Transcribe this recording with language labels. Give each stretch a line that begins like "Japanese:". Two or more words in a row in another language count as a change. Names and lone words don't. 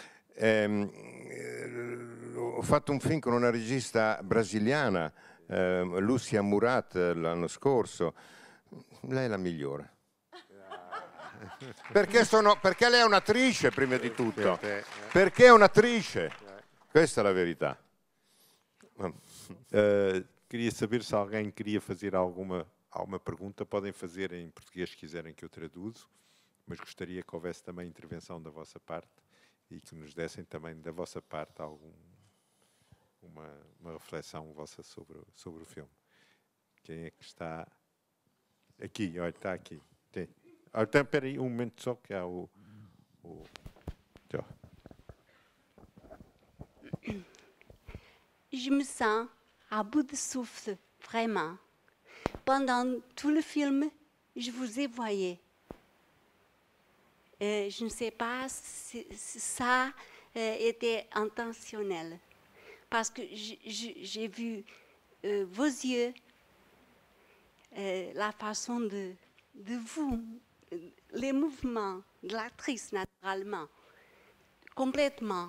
Italian: Ho fatto un film con una regista brasiliana, Lucia Murat, l'anno scorso. Lei è la migliore. Perché lei è un'attrice, prima di tutto. Perché è un'attrice. Questa è la verità.
Portuguese: Queria saber se alguém queria fazer alguma pergunta. Podem fazer em português se quiserem que eu traduzo, mas gostaria que houvesse também intervenção da vossa parte e que nos dessem também da vossa parte uma reflexão vossa sobre o filme. Quem é que está aqui? Olha, está aqui. Tem. Então, espera aí um momento só, que há o...
French: Je me sens à bout de souffle, vraiment. Pendant tout le film, je vous ai voyé. Je ne sais pas si ça était intentionnel, parce que j'ai vu vos yeux, la façon de vous, les mouvements de l'actrice naturellement, complètement.